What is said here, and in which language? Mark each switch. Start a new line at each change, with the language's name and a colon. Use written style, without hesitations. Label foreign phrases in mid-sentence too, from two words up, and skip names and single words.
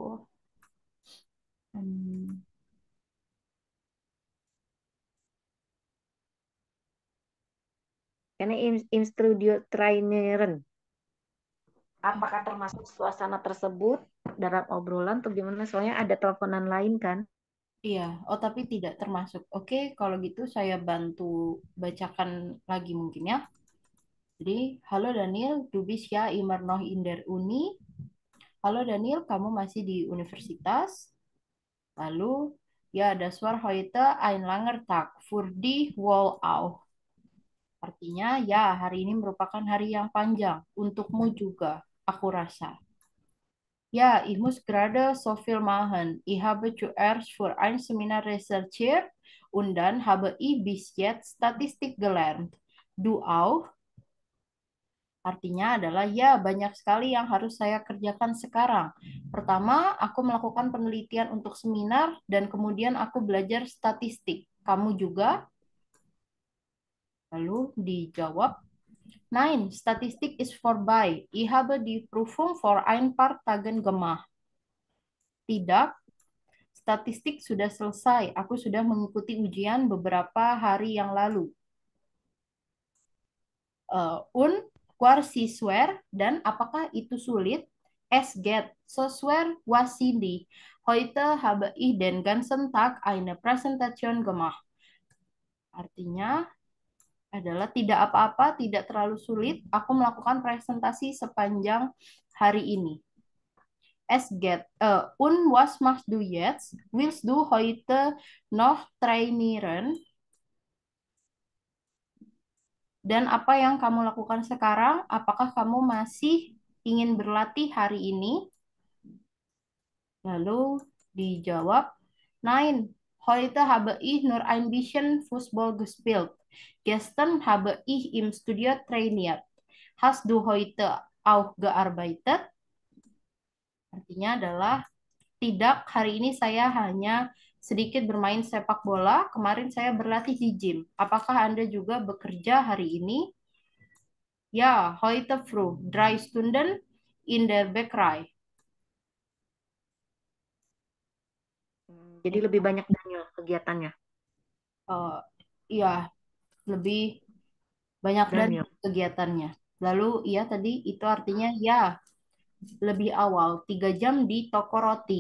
German: Karena in studio traineren.
Indonesian: Apakah termasuk suasana tersebut dalam obrolan atau gimana? Soalnya ada teleponan lain kan? iya, tapi tidak termasuk. Oke, kalau gitu saya bantu bacakan lagi mungkin ya. Jadi, halo Daniel,
German: du bist ja immer noch in der Uni.
Indonesian: Halo Daniel, kamu masih di universitas. Lalu, ya,
German: das war heute ein langer Tag. Für dich wohl auch.
Indonesian: Artinya, ya, hari ini merupakan hari yang panjang. Untukmu juga, aku rasa.
German: Ja, ich muss gerade so viel machen. Ich habe zuerst für ein Seminar recherchiert und dann habe ich bis jetzt Statistik gelernt. Du auch?
Indonesian: Artinya adalah ya, banyak sekali yang harus saya kerjakan sekarang. Pertama, aku melakukan penelitian untuk seminar dan kemudian aku belajar statistik. Kamu juga? Lalu dijawab,
German: Nein, Statistik ist vorbei. Ich habe die Prüfung vor ein paar Tagen gemacht.
Indonesian: Tidak, statistik sudah selesai. Aku sudah mengikuti ujian beberapa hari yang lalu.
German: Und war sie schwer?
Indonesian: Dan apakah itu sulit?
German: Es geht so schwer was sie. Heute habe ich den ganzen Tag eine Präsentation gemacht.
Indonesian: Artinya adalah tidak apa-apa, tidak terlalu sulit. Aku melakukan presentasi sepanjang hari ini.
German: Es geht. Und was machst du jetzt? Willst du heute noch trainieren?
Indonesian: Dan apa yang kamu lakukan sekarang? Apakah kamu masih ingin berlatih hari ini? Lalu dijawab,
German: Nein, heute habe ich nur ein bisschen Fußball gespielt. Gestern habe ich im Studio trainiert. Hast du heute auch gearbeitet?
Indonesian: Artinya adalah tidak, hari ini saya hanya sedikit bermain sepak bola. Kemarin saya berlatih di gym. Apakah Anda juga bekerja hari ini? Ya,
German: heute früh, 3 Stunden in der Bäckerei.
Indonesian: Jadi lebih banyak Daniel kegiatannya. Eh, iya, lebih banyak dan Daniel. kegiatannya. Lalu, iya tadi itu artinya ya, lebih awal, 3 jam di toko roti.